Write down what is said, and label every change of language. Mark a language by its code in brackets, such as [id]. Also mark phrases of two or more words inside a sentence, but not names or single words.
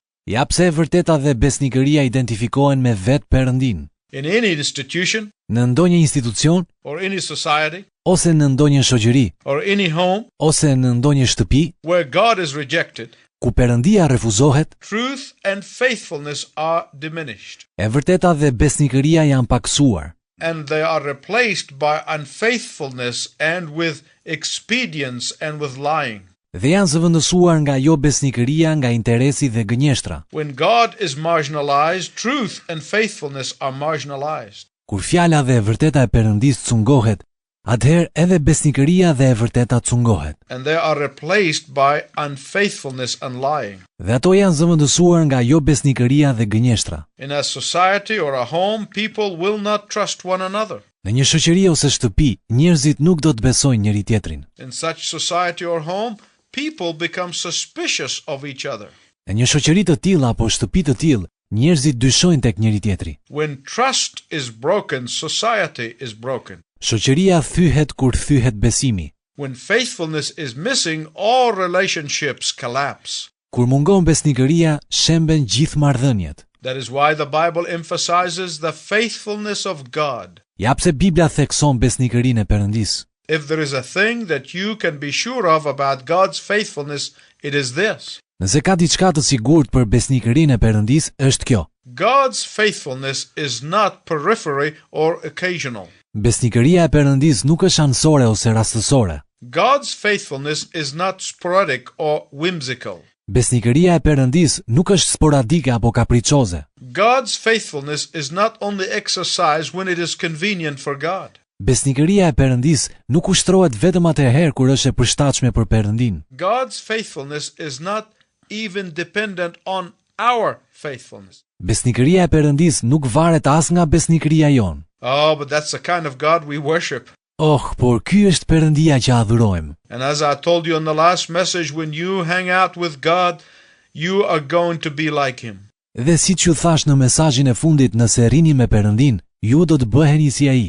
[sq] Ja pse e vërteta dhe besnikëria identifikohen me vetë Perëndin. [en] In any institution, [sq] Në ndonjë institucion, [en] or any society, [sq] ose në ndonjë shoqëri, [en] or any home [sq] ose në ndonjë shtëpi, [en] where God is rejected, [sq] ku Perëndia refuzohet, [en] truth and faithfulness are diminished, [sq] e vërteta dhe besnikëria janë paksuar, [en] and they are replaced by unfaithfulness and with expedience and with lying. [sq] dhe janë zëvendësuar nga jo besnikëria, nga interesi dhe gënjeshtra. [en] When God is marginalized, truth and faithfulness are marginalized. [sq] Kur fjala dhe e vërteta e Perëndisë cungohet, atëherë edhe besnikëria dhe e vërteta cungohet. [en] And they are replaced by unfaithfulness and lying. [sq] Dhe ato janë zëvendësuar nga jo besnikëria dhe gënjeshtra. [en] In a society or a home, people will not trust one another. [sq] Në një shoqëri ose shtëpi, njerëzit nuk do të besojnë njëri tjetrin. [en] In such society or home, people become suspicious of each other. [sq] Në një shoqëri të tillë apo shtëpi të tillë, njerëzit dyshojnë tek njëri tjetri. [en] When trust is broken, society is broken. [sq] Shoqëria thyhet kur thyhet besimi. [en] When faithfulness is missing, all relationships collapse. [sq] Kur mungon besnikëria, shemben gjithë marrëdhëniet. [en] That is why the Bible emphasizes the faithfulness of God. [sq] Ja pse Bibla thekson besnikërinë e Perëndisë. [en] If there is a thing that you can be sure of about God's faithfulness, it is this. [sq] Nëse ka diçka të sigurt për besnikërinë e Perëndisë, është kjo. [en] God's faithfulness is not periphery or occasional. [sq] Besnikëria e Perëndisë nuk është anësore ose rastësore. [en] God's faithfulness is not sporadic or whimsical. [sq] Besnikëria e Perëndisë nuk është sporadike apo kapriçoze. [en] God's faithfulness is not only exercised when it is convenient for God. [sq] Besnikëria e Perëndisë nuk ushtrohet vetëm atëherë kur është e përshtatshme për Perëndin. [en] God's faithfulness is not even dependent on our faithfulness. [sq] Besnikëria e Perëndisë nuk varet as nga besnikëria jon. [en] Oh, but that's the kind of God we worship. [sq] Oh, por ky është Perëndia që adhurojmë. [en] And as I told you in the last message, when you hang out with God, you are going to be like Him. [sq] Dhe siç ju thash në mesazhin e fundit, nëse rini me Perëndin, ju do të bëheni si ai.